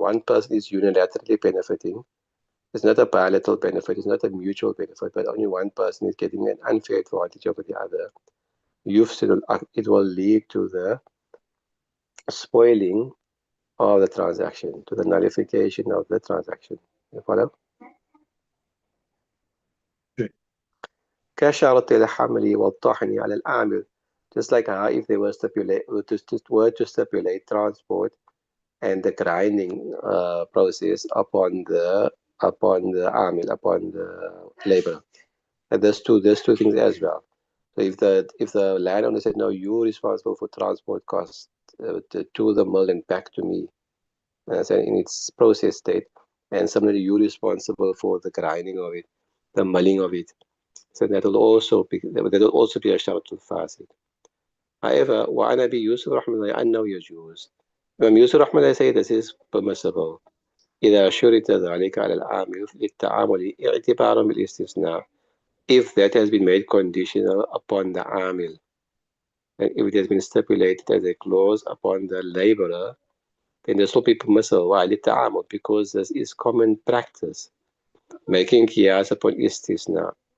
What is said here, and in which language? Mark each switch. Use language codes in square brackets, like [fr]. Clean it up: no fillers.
[en] One person is unilaterally benefiting. It's not a bilateral benefit, it's not a mutual benefit, but only one person is getting an unfair advantage over the other. It will lead to the spoiling of the transaction, to the nullification of the transaction. You follow? [ar] كشرط الحمل والطحن على العامل. [en] Just like how if they were to stipulate transport and the grinding process upon the amil, upon the labor. And there's two things as well. So if the landowner said, no, you're responsible for transport costs to the mill and back to me, so in its process state, and similarly you're responsible for the grinding of it, the milling of it. So that will also be a sharatul fasid. However, [ar] وعن أبي يوسف رحمه الله أنه يجوز. [en] Imam Yusuf رحمه الله say this is permissible. [ar] إذا شرط ذلك على العامل للتعامل اعتبارا بالاستثناء. [en] If that has been made conditional upon the amil, and if it has been stipulated as a clause upon the laborer, then this will be permissible. Why? للتعامل, because this is common practice. Making qiyas upon istisna.